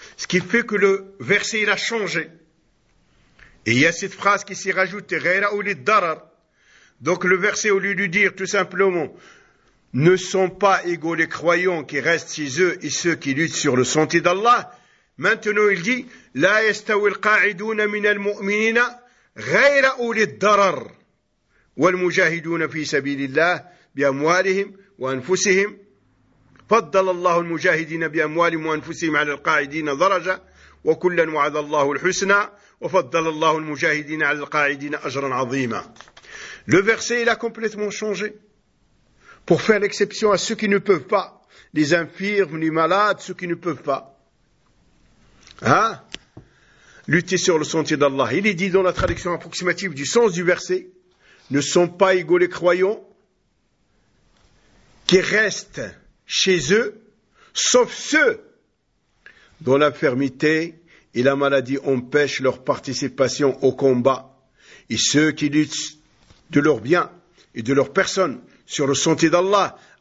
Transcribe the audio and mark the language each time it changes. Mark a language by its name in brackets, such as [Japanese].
[French] Ce qui fait que le verset, il a changé. Et il y a cette phrase qui s'est rajoutée, « [Arabic] Ghayra ouli darar. [French] » Donc le verset, au lieu de dire tout simplement, « Ne sont pas égaux les croyants qui restent chez eux et ceux qui luttent sur le sentier d'Allah », maintenant il dit, « [Arabic] La yastawil qa'iduna min al-mu'minina ghayra ouli darar. Wal mujahiduna fi sabilillah bi amwalihim wa anfusihim. » فضل الله المجاهدين بأموالهم وأنفسهم على القاعدين درجة وكلا وعد الله الحسنى وفضل الله المجاهدين على القاعدين أجرا عظيما. [French] Le verset il a complètement changé pour faire l'exception à ceux qui ne peuvent pas, les infirmes, les malades, ceux qui ne peuvent pas, hein, lutter sur le sentier d'Allah. Il est dit dans la traduction approximative du sens du verset, ne sont pas égaux les croyants qui restent chez eux, sauf ceux dont l'infirmité et la maladie empêchent leur participation au combat, et ceux qui luttent de leur bien et de leur personne sur le sentier d'Allah.